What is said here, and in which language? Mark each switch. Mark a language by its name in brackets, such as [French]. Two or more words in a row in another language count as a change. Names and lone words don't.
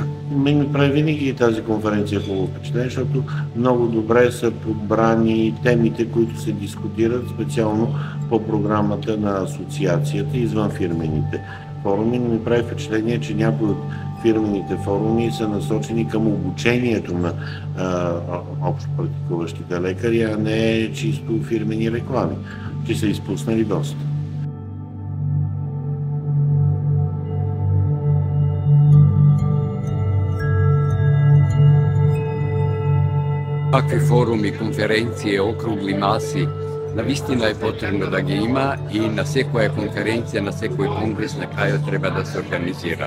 [Bulgarian] Мен ми прави винаги тази конференция хубаво впечатление, защото много добре са подбрани темите, които се дискутират специално по програмата на асоциацията извън фирмените форуми. Но ми прави впечатление, че някои от фирмените форуми са насочени към обучението на общо практикуващите лекари, а не чисто фирмени реклами, че са изпуснали доста. [Macedonian] Такви форуми, конференции, округли маси, наистина е потребно да ги има и на секоја конференција, на секој конгрес на крајот треба да се организира.